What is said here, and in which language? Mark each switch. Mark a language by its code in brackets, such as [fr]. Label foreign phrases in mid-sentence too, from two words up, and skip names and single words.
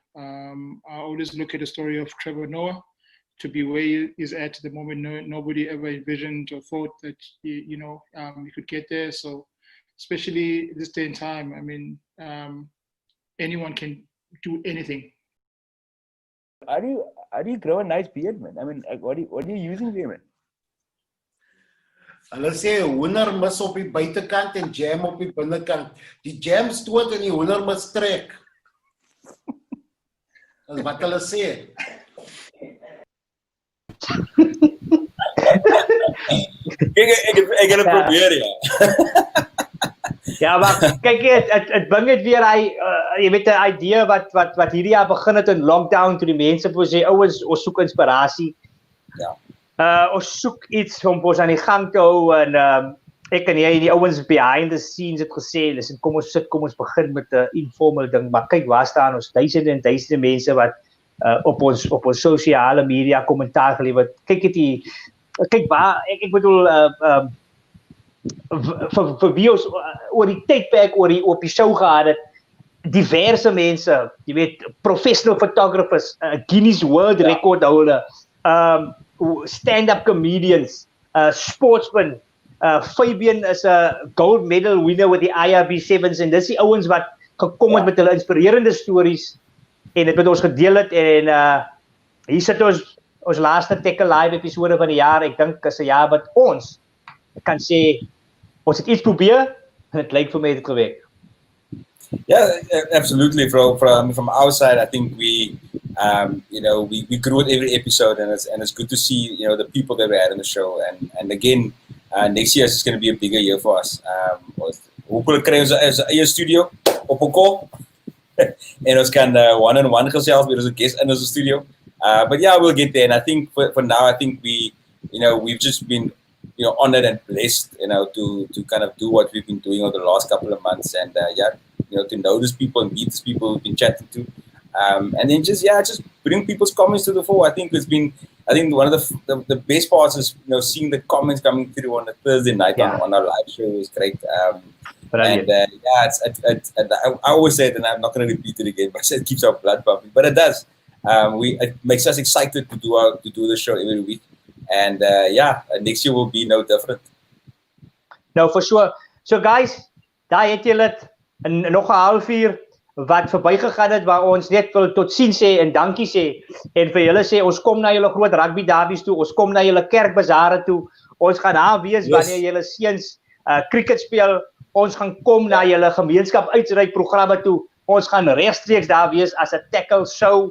[en] I always look at the story of Trevor Noah. To be where he is at the moment, nobody ever envisioned or thought that he could get there. So, especially this day and time, I mean, anyone can do anything. How do you grow a nice beard, man? I mean, what are you using there, man? [af] Hulle sê hoender mis op die buitekant en jam op die binnekant. Die jam stoot en die hoender mis trek. Dis wat hulle sê. Ek gaan probeer, ja. Ja, maar kyk het bring dit weer jy weet 'n idee wat hierdie jaar begin het in lockdown toe die mense wou sê ouens ons soek inspirasie. Ja. Ons soek iets om ons aan die gang te hou en ek en jy die ouens [en] behind the scenes [af] het gesê, listen, kom ons begin met 'n informal ding, maar kyk waar staan ons duisende en duisende mense wat op ons sosiale media kommentaar gelewer. Kyk waar ek bedoel vir wie ons oor die tydperk op die show gehad het, diverse mense, jy weet, [en] professional photographers, Guinness World Record holder, stand-up comedians, sportsmen, Fabian is a gold medal winner with the IRB Sevens [af] en dis die ouens wat gekom het met hulle inspirerende stories en dit met ons gedeel het en hier sit ons laaste Tekkel live episode van die jaar. Ek dink is 'n jaar wat ons kan sê ons het iets probeer en dit lyk vir my het gewerk. [en] Yeah, absolutely. From our side, I think we grew at every episode, and it's good to see the people that we had on the show. And again, next year is going to be a bigger year for us. Hopefully, [af] kry ons 'n eie studio op 'n call, en ons kan one-on-one gesels met ons guest in ons studio. [en] But yeah, we'll get there. And I think for now, I think we've just been honored and blessed, to kind of do what we've been doing over the last couple of months, and to know these people and meet these people we've been chatting to, and then just bring people's comments to the fore. I think one of the best parts is seeing the comments coming through on a Thursday night on our live show is great. And I always say it, and I'm not going to repeat it again, but it keeps our blood pumping. But it does. It makes us excited to do the show every week. And next year will be no different. No, for sure. So guys, [af] daar het julle dit nog 'n halfuur wat verbygegaan het waar ons net wil totsiens sê en dankie sê en vir julle sê ons kom na julle groot rugby derbies toe, ons kom na julle kerkbazare toe, ons gaan daar wees wanneer julle seuns cricket speel, ons gaan kom na julle gemeenskap uitreik programme toe, ons gaan regstreeks daar wees as 'n Tekkel show.